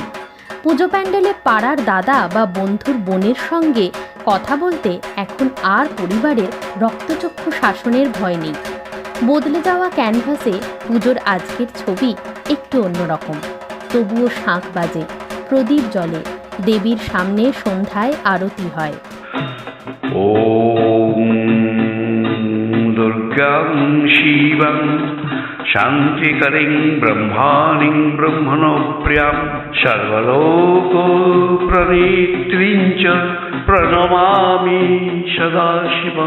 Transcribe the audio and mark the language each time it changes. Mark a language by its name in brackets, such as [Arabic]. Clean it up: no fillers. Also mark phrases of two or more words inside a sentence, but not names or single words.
[Bangla] পুজো প্যান্ডেলে পাড়ার দাদা বা বন্ধুর বোনের সঙ্গে কথা বলতে এখন আর পরিবারের রক্তচক্ষু শাসনের ভয় নেই। বদলে যাওয়া ক্যানভাসে পুজোর আজকের ছবি একটু অন্যরকম। তবুও শাঁখ বাজে, প্রদীপ জ্বলে, দেবীর সামনে সন্ধ্যায় আরতি হয়। [Sanskrit] ॐ दुर्गां शिवं शान्तिकरीं ब्रह्माणीं ब्रह्मणोप्रियां सर्वलोकप्रणेत्रीं च प्रणमामि सदाशिवं।